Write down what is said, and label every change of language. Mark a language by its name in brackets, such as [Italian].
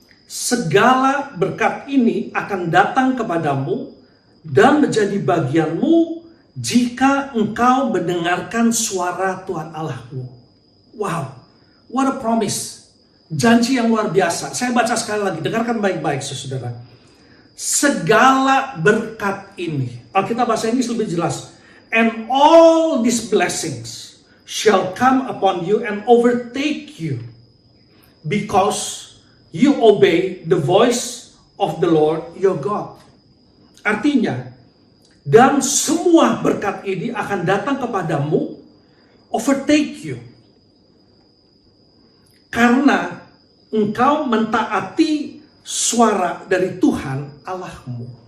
[Indonesian] Segala berkat ini akan datang kepadamu dan menjadi bagianmu jika engkau mendengarkan suara Tuhan Allahmu. [English] Wow, what a promise. [Indonesian] Janji yang luar biasa. Saya baca sekali lagi, dengarkan baik-baik saudara. Segala berkat ini, Alkitab bahasa Inggris lebih jelas. [English] And all these blessings shall come upon you and overtake you, because you obey the voice of the Lord your God. [Indonesian] Artinya, dan semua berkat ini akan datang kepadamu, [English] overtake you. [Indonesian] Karena engkau mentaati suara dari Tuhan Allahmu.